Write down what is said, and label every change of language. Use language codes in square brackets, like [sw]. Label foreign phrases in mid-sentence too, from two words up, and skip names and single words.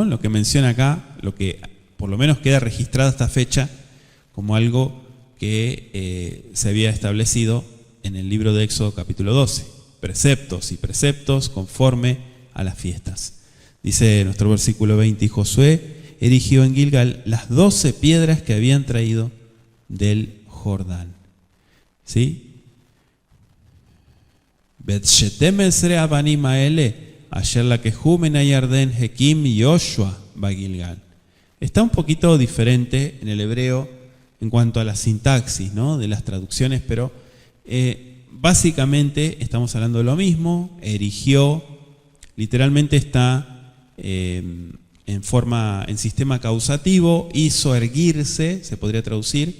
[es] Lo que menciona acá, lo que por lo menos queda registrada esta fecha como algo que se había establecido en el libro de Éxodo, capítulo 12. Preceptos y preceptos conforme a las fiestas. Dice nuestro versículo 20: y Josué erigió en Gilgal las 12 piedras que habían traído del Jordán. ¿Sí? [he] ואת שתים עשרה אבנים האלה אשר לקחו מן הירדן הקים יהושע בגלגל. [es] Está un poquito diferente en el hebreo en cuanto a la sintaxis, ¿no?, de las traducciones, pero básicamente estamos hablando de lo mismo. Erigió, literalmente está en sistema causativo, hizo erguirse, se podría traducir.